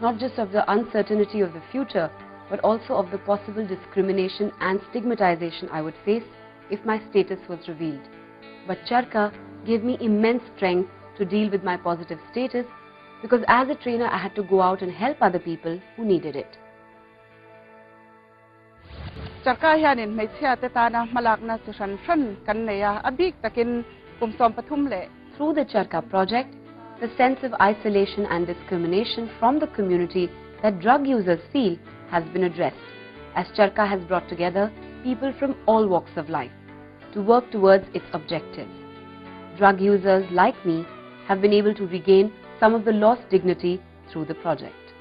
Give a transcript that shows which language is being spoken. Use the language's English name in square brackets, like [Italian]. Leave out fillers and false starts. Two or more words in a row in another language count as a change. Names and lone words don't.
[English] not just of the uncertainty of the future, but also of the possible discrimination and stigmatization I would face if my status was revealed. But CHARCA gave me immense strength to deal with my positive status, because as a trainer I had to go out and help other people who needed it. [Mizo] CHARCA hianin meichhia te tana malakna chu ran ran kan neya abik takin kumsom pathum le. [English] Through the CHARCA project, the sense of isolation and discrimination from the community that drug users feel has been addressed, as CHARCA has brought together people from all walks of life to work towards its objectives. Drug users like me have been able to regain some of the lost dignity through the project.